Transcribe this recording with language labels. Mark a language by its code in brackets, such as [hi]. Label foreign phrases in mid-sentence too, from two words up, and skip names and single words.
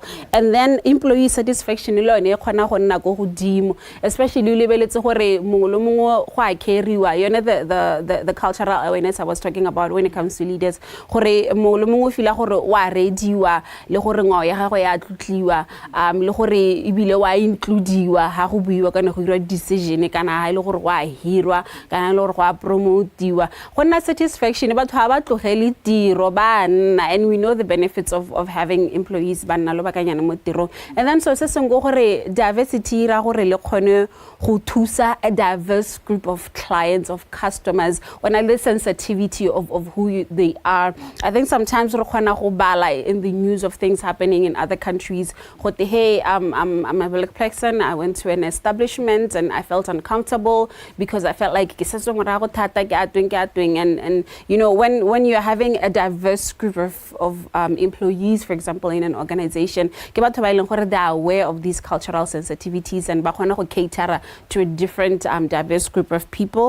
[en] And then employee satisfaction, especially the cultural awareness I was talking about when it comes to leaders. [tn] Decision kana ha ile gore wa hirwa kana le gore go promotiwa gonna satisfaction batho ha ba tlogele tiro ba nna, [en] and we know the benefits of having employees [tn] ba nna lo bakanyana mo tiro. [en] And then [tn] so se sengwe gore diversity ra gore le khone go thusa [en] a diverse group of clients, of customers, on a sensitivity of who they are. I think sometimes [tn] re khona go bala [en] in the news of things happening in other countries. Hey, I'm a black person, I went to an establishment and I felt uncomfortable because I felt like and you know, when you're having a diverse group of employees, for example, in an organization, they are aware of these cultural sensitivities and cater to a different diverse group of people.